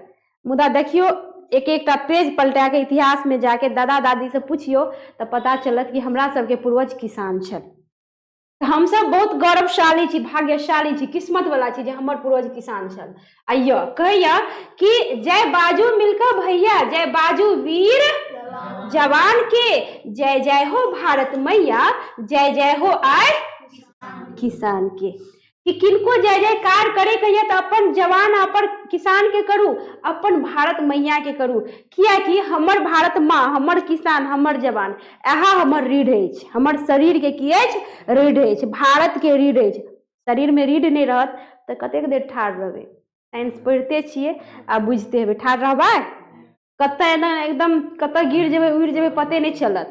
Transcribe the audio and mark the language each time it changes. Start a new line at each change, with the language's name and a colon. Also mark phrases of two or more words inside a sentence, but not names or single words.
Maithili: मुदा देखियो एक एकटा पेज पलटा के इतिहास में जाके दादा दादी से पूछियो तो पता चलत कि हमरा सबके पूर्वज किसान छल। हम सब बहुत गौरवशाली छी, भाग्यशाली छी, किस्मत वाला छी जे हमर पूर्वज किसान छल। आइयो कहैया कि जय बाजू मिलकर भैया, जय बाजू वीर जवान के, जय जय हो भारत मैया, जय जय हो आय किसान के। कि किनको जय जयकार करे कहिए तो अपन जवान अपन किसान के करू, अपन भारत मैया के करू। किया कि हमर भारत माँ, हमर किसान, हमर जवान, एहा हमर रीढ़ अछि, हमर शरीर के की अछि, रीढ़ अछि, भारत के रीढ़ अछि। शरीर में रीढ़ नहीं रहत तो कतेक देर ठाढ़ रहबै। साइंस पढ़ते छिए आ बुझते हेबै, ठाढ़ रहबै कत एकदम कत गिर जेबै उड़ जेबै पते नहीं चलत।